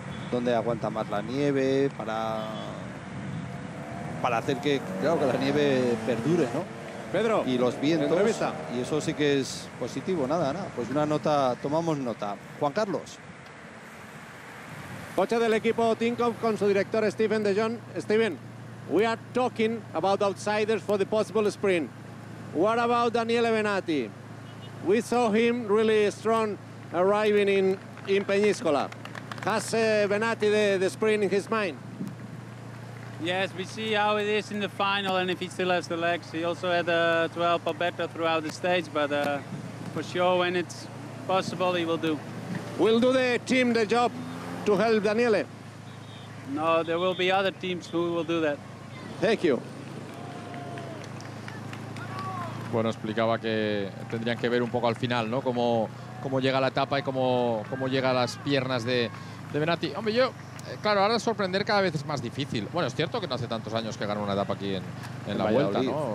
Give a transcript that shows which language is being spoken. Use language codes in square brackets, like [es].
[es] Dónde aguanta más la nieve, para hacer que la nieve perdure, ¿no? Pedro, y los vientos. entrevista. Y eso sí que es positivo, nada. Pues una nota, tomamos nota. Juan Carlos. Coche del equipo Tinkoff con su director Steven de Jong. [en] Steven, we are talking about outsiders for the possible sprint. What about Daniele Benatti? We saw him really strong arriving in Peñíscola. Has Benatti the sprint in his mind? Yes, we see how it is in the final and if he still has the legs. He also had 12 or better throughout the stage, but for sure when it's possible he will do. Will do the team the job to help Daniele? No, there will be other teams who will do that. Thank you. [es] Bueno, explicaba que tendrían que ver un poco al final, ¿no? Cómo llega la etapa y cómo llega a las piernas de Benatti. Hombre, claro, ahora sorprender cada vez es más difícil. Bueno, es cierto que no hace tantos años que ganó una etapa aquí en la Vuelta, ¿no?